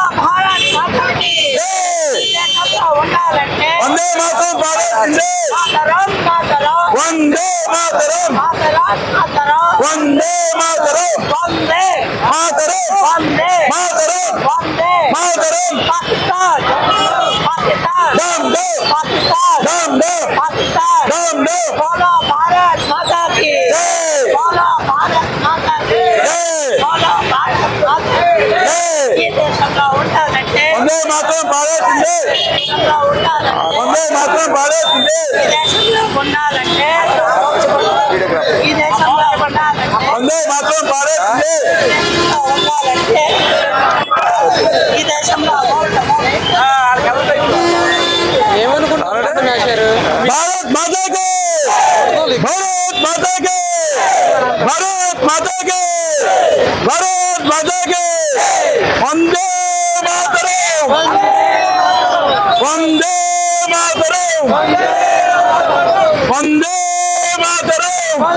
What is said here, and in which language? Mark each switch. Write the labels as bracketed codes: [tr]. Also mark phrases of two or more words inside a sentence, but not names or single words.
[hi] वंदे मातरम पाड़े वंदे मातरम, वंदे मातरम, मातरम, मातरम, मातरम। पाकिस्तान, पाकिस्तान, दम दो, पाकिस्तान, दम दो, पाकिस्तान, दम दो। बोलो भारत माता की, बोलो भारत माता की, बोलो भारत माता की। [te] ఈ దేశంలో ఉండాలంటే [hi] वंदे मातरम पाड़े [te] దేశంలో ఉండాలంటే [hi] वंदे मातरम पाड़े [te] ఈ దేశంలో ఉండాలంటే ఈ దేశంలో ఉండాలంటే [hi] वंदे मातरम पाड़े [te] ఈ దేశంలో [hi] भारत माता के, भारत माता के, भारत माता के, भारत माता के। वंदे मातरम, वंदे मातरम, वंदे मातरम।